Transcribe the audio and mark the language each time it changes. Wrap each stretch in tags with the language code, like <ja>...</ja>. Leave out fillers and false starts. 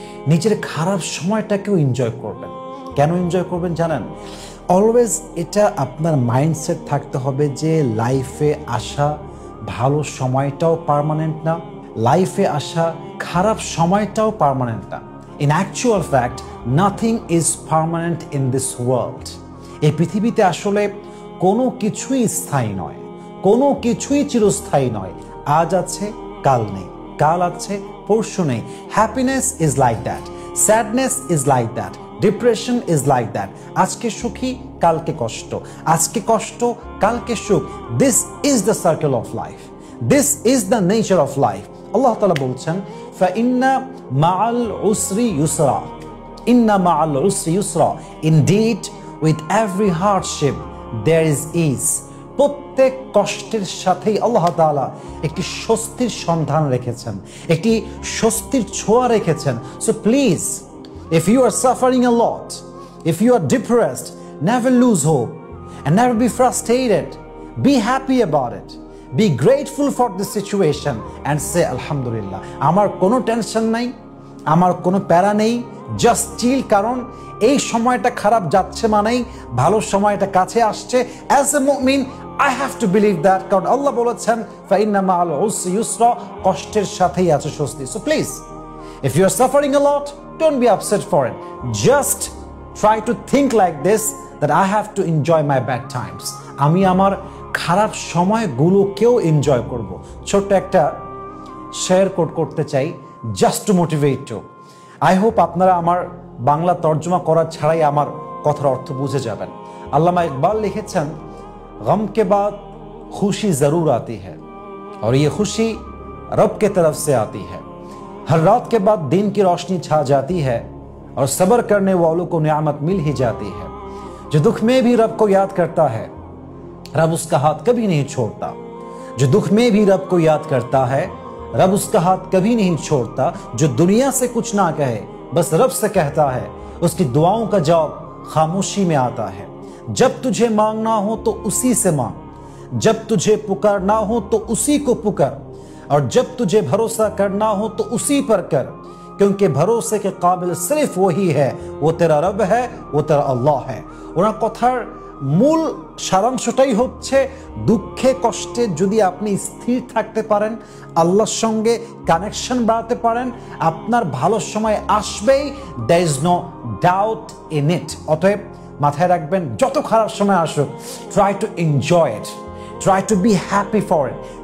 <bn>নিজের খারাপ সময়টাকেও এনজয় করবেন। কেন এনজয় করবেন জানেন? অলওয়েজ এটা আপনার মাইন্ডসেট থাকতে হবে যে লাইফে আসা ভালো সময়টাও পার্মানেন্ট না, লাইফে আসা খারাপ সময়টাও পার্মানেন্ট না।</bn> <en>In actual fact, nothing is permanent in this world.</en> <bn>এই পৃথিবীতে আসলে কোনো কিছুই স্থায়ী নয়, কোনো কিছুই চিরস্থায়ী নয়। আজ আছে কাল নেই, কাল আছে পরশু নেই।</bn> <en>Happiness is like that, sadness is like that, depression is like that.</en> <bn>আজকে সুখী কালকে কষ্ট, আজকে কষ্ট কালকে সুখ।</bn> <en>This is the circle of life, this is the nature of life.</en> <bn>আল্লাহ তাআলা বলছেন</bn> <ar>ফাইন্না মাআল উসরি ইউসরা, ইন্না মাআল উসরি ইউসরা,</ar> <en>Indeed with every hardship there is is.</en> <bn>প্রত্যেক কষ্টের সাথেই আল্লাহ তাআলা একটি স্বস্তির সন্ধান রেখেছেন, একটি স্বস্তির ছোঁয়া রেখেছেন।</bn> <en>So please, if you are suffering a lot, if you are depressed, never lose hope and never be frustrated. Be happy about it. Be grateful for the situation and say Alhamdulillah.</en> <bn>আমার কোনো tension নাই, আমার কোনো প্যারা নেই,</bn> <en>Just chill.</en> <bn>কারণ এই সময়টা খারাপ যাচ্ছে মানেই ভালো সময়টা কাছে আসছে।</bn> <en>as a মুমিন I have to believe that,</en> <bn>কারণ আল্লাহ বলেছেন</bn> <ar>ফাইন্না মাআল উসরি ইউসরা,</ar> <bn>কষ্টের সাথেই আছে স্বস্তি।</bn> <en>So please, if you are suffering a lot, don't be upset for it. Just try to think like this, that I have to enjoy my bad times.</en> <bn>আমি আমার খারাপ সময়গুলোকেও এনজয় করব। ছোট্ট একটা শেয়ার কোট করতে চাই,</bn> <en>Just to motivate you. I hope</en> <bn>আপনারা আমার বাংলা তর্জমা করা ছাড়াই আমার কথার অর্থ বুঝে যাবেন। আল্লামা ইকবাল লিখেছেন,</bn> <hi>গম কে বাদ খুশি জরুর আতি হ্যায় और ये खुशी रब के तरफ से आती है। हर रात के बाद दिन की रोशनी छा जाती है और सब्र करने वालों को नियामत मिल ही जाती है। जो दुख में भी रब को याद करता है, रब उसका हाथ कभी नहीं छोड़ता। जो दुख में भी रब को याद करता है, रब उसका हाथ कभी नहीं छोड़ता। जो दुनिया से कुछ ना कहे, बस रब से कहता है, उसकी दुआओं का जवाब खामोशी में आता है। जब तुझे मांगना हो तो उसी से मांग, जब तुझे पुकारना हो तो उसी को पुकार, और जब तुझे भरोसा करना हो तो उसी पर कर, क्योंकि भरोसे के काबिल सिर्फ वही है, वो तेरा रब है, वो तेरा अल्लाह है।</hi> <bn>ওনার কথার মূল সারাংশটাই হচ্ছে, দুঃখে কষ্টে যদি আপনি স্থির থাকতে পারেন, আল্লাহর সঙ্গে কানেকশন বাড়াতে পারেন, আপনার ভালো সময় আসবেই।</bn> <en>There is no doubt in it.</en> <bn>অতএব মাথায় রাখবেন, যত খারাপ সময় আসুক,</bn> <en>Try to enjoy it, try to be happy for it.</en>